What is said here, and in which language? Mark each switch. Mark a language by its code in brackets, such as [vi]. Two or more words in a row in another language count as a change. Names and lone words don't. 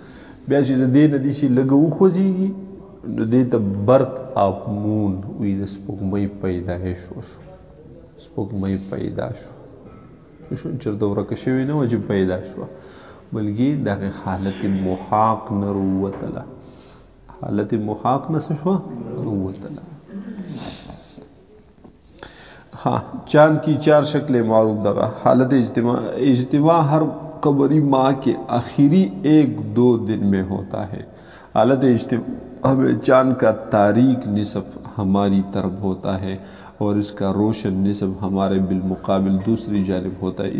[ps] بیا چې د دې نه داسې لږه وخوځېږي نو دې ته [en] birth of moon [ps] وي د سپوږمۍ پیدایش وشو سپوږمۍ پیدا شو چېرته ورکه شوې نه وه چې پیدا شوه بلکې دغه حالت محاق نه راووتله حالت محاق نه څه شوه راووتله. [ur] ہاں چاند کی 4 شکلیں معروف دگا. حالت اجتماع ہر قمری ماہ کے آخری 1-2 دن میں ہوتا ہے. حالت اجتماع میں چاند کا تاریک نصف ہماری طرف ہوتا ہے اور اس کا روشن نصف ہمارے بالمقابل دوسری جانب ہوتا ہے.